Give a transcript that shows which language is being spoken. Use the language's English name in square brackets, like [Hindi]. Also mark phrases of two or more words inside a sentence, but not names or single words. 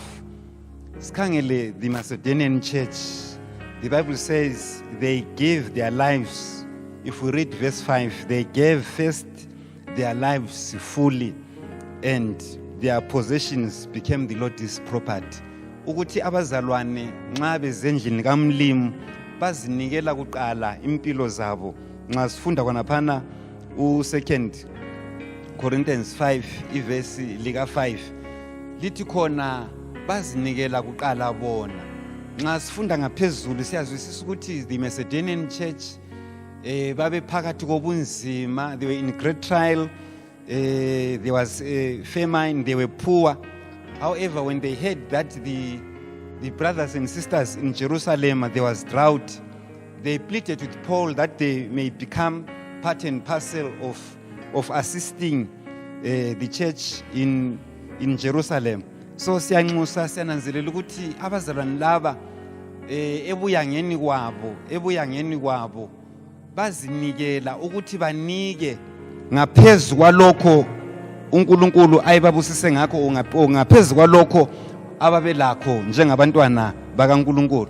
[English] Skangele, the Macedonian church, the Bible says they gave their lives. If we read verse 5, they gave first their lives fully, and their possessions became the Lord's property. [North Ndebele] Ukuthi abazalwane nxa bezendlini kaMlimu bazinikela kuqala impilo zabo. Nxa sifunda khonaphana u2 Corinthians 5 ivesi lika 5 lithi khona bazinikela kuqala bona. Nxa sifunda ngaphezulu siyazwisisa ukuthi [English] the Macedonian church [North Ndebele] babe phakathi kobunzima, [English] they were in great trial, there was famine, they were poor. However, when they heard that the brothers and sisters in Jerusalem, there was drought, they pleaded with Paul that they may become part and parcel of assisting the church in Jerusalem. [North Ndebele] So siyanxusa siyananzelela ukuthi abazalwane laba ebuyangeni kwabo bazinikela ukuthi banike ngaphezulu kwalokho uNkulunkulu ayibabusise ngakho, ngaphezulu kwalokho ababelakho njengabantwana bakaNkulunkulu.